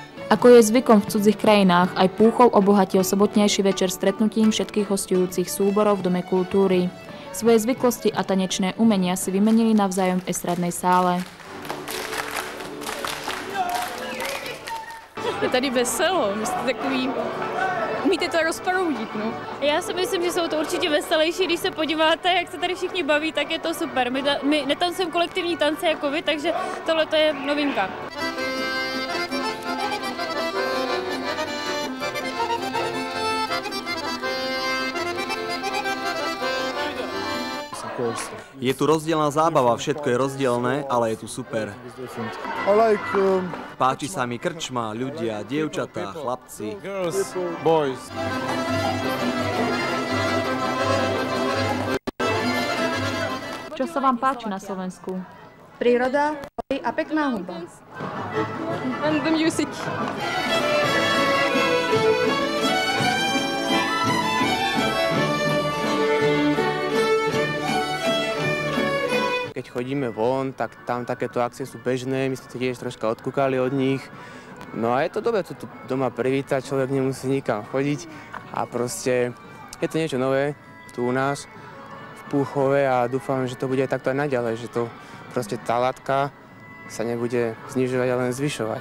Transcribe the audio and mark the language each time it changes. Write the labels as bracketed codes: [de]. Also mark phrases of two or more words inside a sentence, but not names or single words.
[sk] Ako je zvykom v cudzích krajinách, aj Púchov obohatil sobotnejší večer stretnutím všetkých hosťujúcich súborov v Dome kultúry. Svoje zvyklosti a tanečné umenia si vymenili navzájom v estradnej sále. [cs] Je tady veselo, že jste takový, umíte to rozproudit, no. Já si myslím, že jsou to určitě veselější, když se podíváte, jak se tady všichni baví, tak je to super. My netancujeme kolektivní tance jako vy, takže tohle je novinka. [sk] Je tu rozdielna zábava, všetko je rozdielne, ale je tu super. Páči sa mi krčma, ľudia, dievčatá, chlapci. Čo sa vám páči na Slovensku? Príroda a pekná hudba. [en] And the music. [sk] Keď chodíme von, tak tam takéto akcie sú bežné, my sme to tiež troška odkúkali od nich. No a je to dobre tu doma privítať, človek nemusí nikam chodiť a proste je to niečo nové tu u nás v Púchove a dúfam, že to bude aj takto aj naďalej, že to proste tá latka sa nebude znižovať, ale len zvyšovať.